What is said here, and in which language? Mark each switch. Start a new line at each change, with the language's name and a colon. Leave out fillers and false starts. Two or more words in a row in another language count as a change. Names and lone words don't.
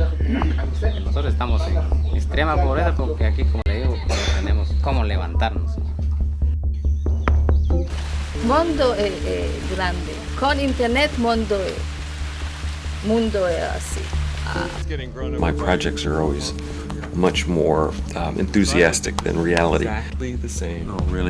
Spanish: Nosotros estamos en extrema pobreza porque aquí, como le digo, no tenemos cómo levantarnos.
Italian: Mondo è grande, con internet mondo è así.
English: My projects are always much more enthusiastic than reality. Exactly the same. Oh, really?